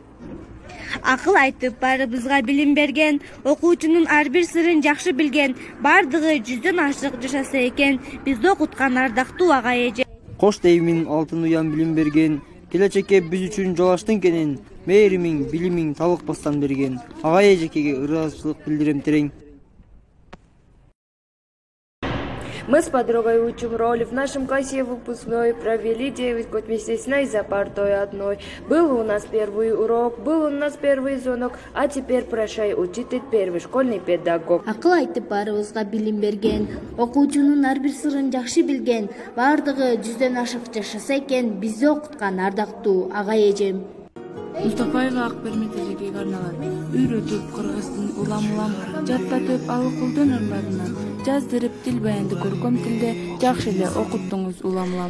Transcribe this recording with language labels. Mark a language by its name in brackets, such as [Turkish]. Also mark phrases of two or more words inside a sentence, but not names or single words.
[Kyrgyz] Акыл айтып баарыбызга билим берген, окуучунун ар бир сырын жакшы билген, бардыгы 100дөн ашык жашаса экен, бизди окуткан ардактуу ага эже. Кош деймин алтын уян билим берген, келечекке биз үчүн жол аштың кенен, мээримиң, билимиң талыкпастан берген. Ага эжекеге ыраазычылык билдирем терең. [Russian] Мы с подругой учим роли. В нашем классе выпускной провели 9 год вместе с ней за партой одной. Был у нас первый урок, был у нас первый звонок, а теперь прощай, учитель, первый школьный педагог. [Kyrgyz] Акыл айтып баарыбызга билим берген, окуучунун ар бир сырын жакшы билген, бардыгы 100дөн ашык жашаса экен, бизди окуткан ардактуу ага эжем. Мустафаева Акбермет эжекеге арналат. Үйрөтүп кыргыздын улам-улам, жаттатып алыкулдун ырларынан, жаздырып тил баянды көркөм тилде жакшы эле окуттуңуз улам-улам.